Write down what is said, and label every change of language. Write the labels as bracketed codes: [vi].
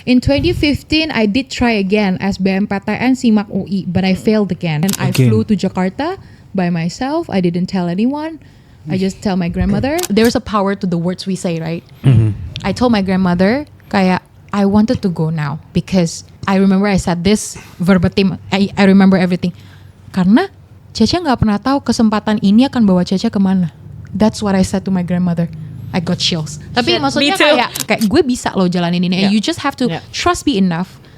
[en] In 2015 I did try again SBMPTN SIMAK UI but I failed again. And I flew to Jakarta by myself. I didn't tell anyone. I just tell my grandmother. There's a power to the words we say, right? I told my grandmother kayak I wanted to go now because I remember I said this verbatim. I remember everything. [id] Karena Cece nggak pernah tahu kesempatan ini akan bawa Cece kemana. [en] That's what I said to my grandmother. I got chills. [id] Tapi maksudnya kayak gue bisa loh jalanin ini. [en] You just have to trust me enough.